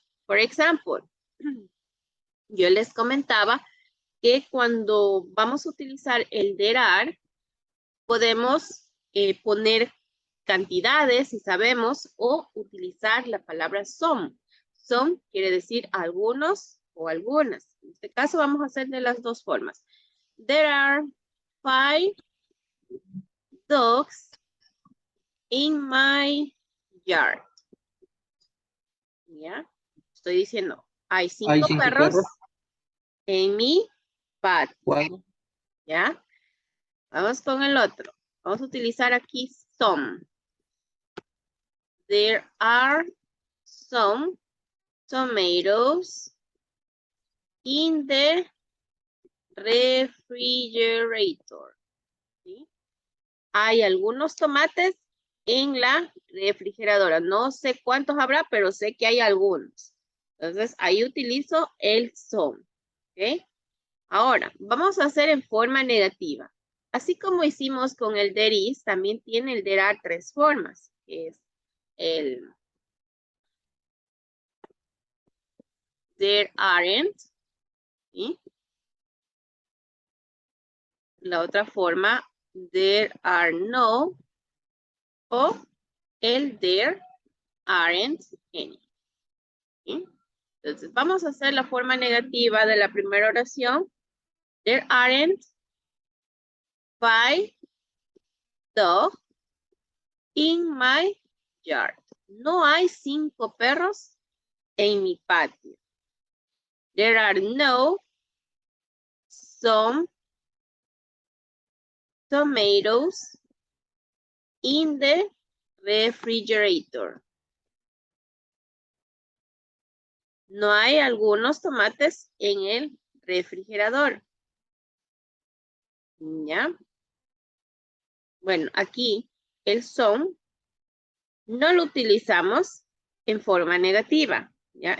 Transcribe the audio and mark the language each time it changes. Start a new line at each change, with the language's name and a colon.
Spanish: Por ejemplo, yo les comentaba que cuando vamos a utilizar el there are, podemos poner cantidades, si sabemos, o utilizar la palabra some. Some quiere decir algunos o algunas. En este caso vamos a hacer de las dos formas.
English: There are 5 dogs in my yard.
Spanish: ¿Ya? Estoy diciendo, hay 5 perros en mi patio.
English: Wow.
Spanish: ¿Ya? Vamos con el otro. Vamos a utilizar aquí some.
English: There are some tomatoes in the refrigerator.
Spanish: ¿Sí? Hay algunos tomates en la refrigeradora. No sé cuántos habrá, pero sé que hay algunos. Entonces, ahí utilizo el some. ¿Ok? Ahora, vamos a hacer en forma negativa. Así como hicimos con el there is, también tiene el there are 3 formas. Que es el there aren't. ¿Sí? La otra forma, there are no. O el there aren't any. ¿Sí? Entonces, vamos a hacer la forma negativa de la primera oración.
English: There aren't 5 dogs in my yard.
Spanish: No hay 5 perros en mi patio.
English: There are no some tomatoes in the refrigerator.
Spanish: No hay algunos tomates en el refrigerador. ¿Ya? Bueno, aquí el son no lo utilizamos en forma negativa. ¿Ya?